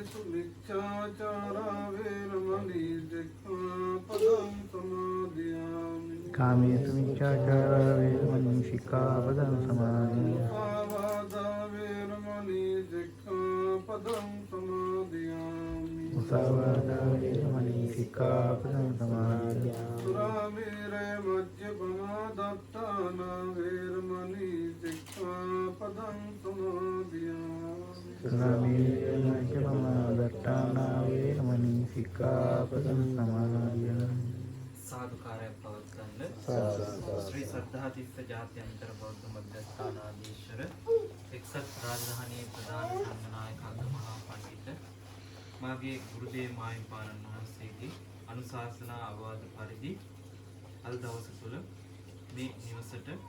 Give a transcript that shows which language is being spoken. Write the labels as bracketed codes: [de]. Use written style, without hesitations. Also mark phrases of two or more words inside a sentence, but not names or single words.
[pi] कामेषु मिथ्याचार वेरमणि सिक्खापदं समादियामि मुसावादा वेरमणि सिक्खापदं समादियामि सुरामेरे मज्जपमादत्ताना वेरमणि सिक्खापदं समादियामि सुरामेरे मज्जपमादत्ताना वेरमणि सिक्खापदं समादियामि [si] සාදුකාරය පවත්වන්න ශ්‍රී සද්ධාතිස්ස ජාත්‍යන්තර බෞද්ධ මධ්‍යස්ථානාධීශර එක්සත් රාජධානී ප්‍රධාන සංඝනායක මහා පඬිත මාගේ ගුරුදේව මාහිමිපාණන් වහන්සේගේ අනුශාසනා අවවාද පරිදි අද දවස තුල මේ නිවසට